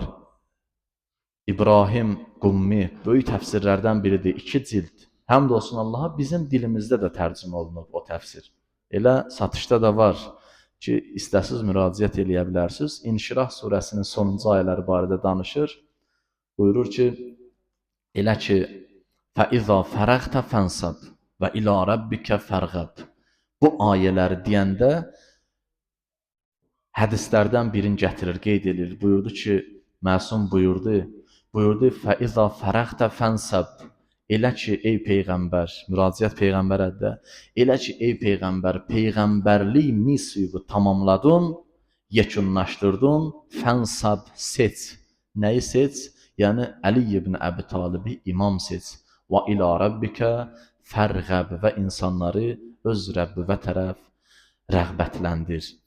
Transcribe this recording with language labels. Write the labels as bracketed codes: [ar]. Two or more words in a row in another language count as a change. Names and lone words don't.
[az] İbrahim Qummi böyük təfsirlərdən biridir. 2 cild. Həmd olsun Allaha, bizim dilimizdə də tərcümə olunub o təfsir. Elə satışda da var ki, istəsiz müraciət eləyə bilərsiniz. İnşirah surəsinin sonuncu ayələri barədə danışır. Buyurur ki, elə ki, [ar] فَإِذَا فَرَغْتَ فَانْصَبْ وَإِلَى رَبِّكَ فَارْغَب. [az] Bu ayələri deyəndə hədislərdən birini gətirir, qeyd edir. Buyurdu ki, məsum buyurdu [ar] فَإِذَا فَرَغْتَ فَانْصَبْ. [az] Elə ki, ey Peyğəmbər, müraciət Peyğəmbərə, elə ki, ey Peyğəmbər, Peyğəmbərlik missiyonu tamamladın, yekunlaşdırdın, fənsab seç. Nəyi seç? Yəni, Əli ibn Əbi Talibi imam seç. [ar] وإلى ربك فارغب [az] və insanları öz Rəbbivə tərəf rəğbətləndir.